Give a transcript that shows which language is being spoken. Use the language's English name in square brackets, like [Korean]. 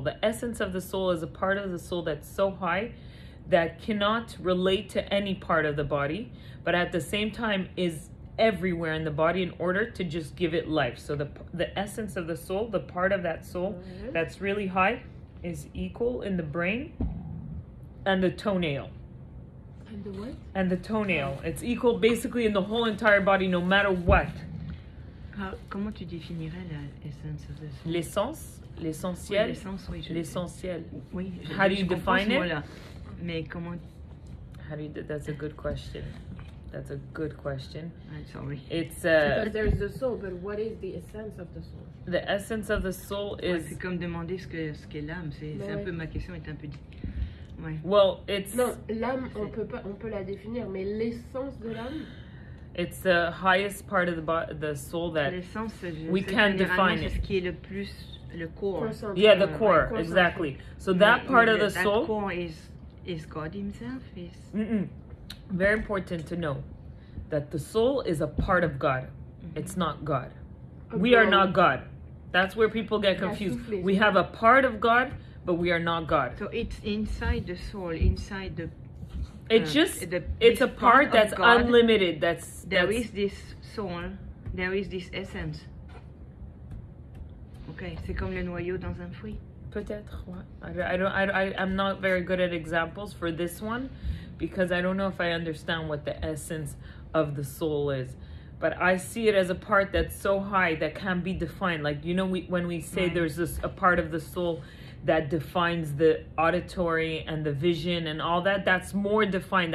[English] The essence of the soul is a part of the soul that's so high that cannot relate to any part of the body, but at the same time is everywhere in the body in order to just give it life. So the essence of the soul, the part of that soul that's really high, is equal in the brain and the toenail. And the what? And the toenail. It's equal basically in the whole entire body, no matter what. [French] Comment tu définirais l'essence [English] of the soul? [French] L'essence, l'essentiel. Oui, l'essence, oui. L'essentiel. Oui. [English] How do you define it? [French] Voilà. Mais comment? [English] That's a good question. That's a good question. I'm sorry. It's because there's the soul, but what is the essence of the soul? The essence of the soul is. [French] C'est comme demander ce qu'est l'âme. C'est un peu ma question est un peu. Ouais. [English] Well, it's. [French] Non, l'âme, on peut la définir, mais l'essence de l'âme. [English] It's the highest part of the soul that we can define it. [French] C'est ce qui est le plus le core. [English] Yeah, the core, exactly. So that part of the soul. That core is God Himself. Very important to know that the soul is a part of God. It's not God. We are not God. That's where people get confused. We have a part of God, but we are not God. So it's inside the soul, inside the. It's a part that's God, unlimited. There is this soul, there is this essence. [French] Okay, c'est comme le noyau dans un fruit. Peut-être. [English] I'm not very good at examples for this one because I don't know if I understand what the essence of the soul is. But I see it as a part that's so high that can't be defined. Like, you know, when we say there's a part of the soul that defines the auditory and the vision and all that, that's more defined.